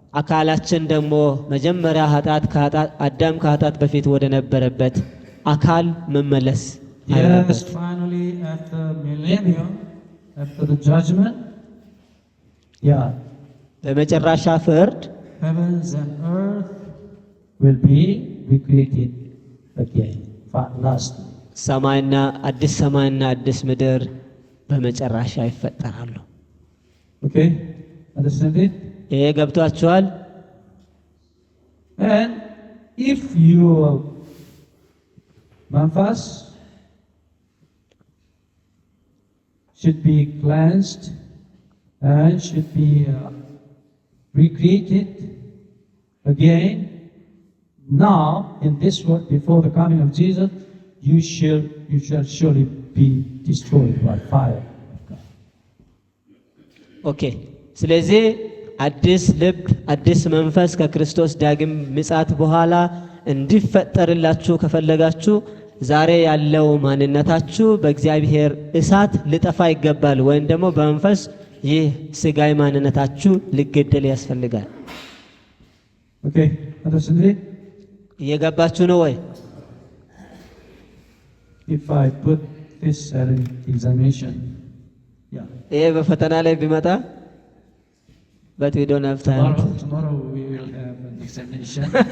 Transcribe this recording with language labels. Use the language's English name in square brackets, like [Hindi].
[Amharic] አካላችን ደግሞ መጀመሪያ አዳም ከኃጢአት በፊት ወደ ነበረበት አካል መመለስ አለበት። [English] Yes, finally after millennium, after the judgment, [Amharic] በመጨረሻ ፍርድ [English] heavens and earth will be recreated again. Lastly, [Amharic] ሰማይና አዲስ ምድር በመጨረሻ ይፈጠራሉ። [English] okay, understand it? [Amharic] ይሄ ገብቷችኋል? [English] And if your manfas should be cleansed and should be recreated again, now in this world, before the coming of Jesus, you shall surely be destroyed by fire. [Amharic] ኦኬ። ስለዚህ አዲስ ልብ አዲስ መንፈስ ከክርስቶስ ዳግም ምጽአት በኋላ እንዲፈጠርላችሁ ከፈለጋችሁ ዛሬ ያለው ማንነታችሁ በእግዚአብሔር እሳት ሊጠፋ ይገባል፣ ወይም ደግሞ በመንፈስ ይህ ስጋይ ማንነታችሁ ሊገደል ያስፈልጋል። [English] ኦኬ understand? [Amharic] እየገባችሁ ነው ወይ? [English] If I put this at an examination, [Amharic] ይሄ በፈተና ላይ ቢመጣ [English] but we don't have time. Tomorrow we will have an examination.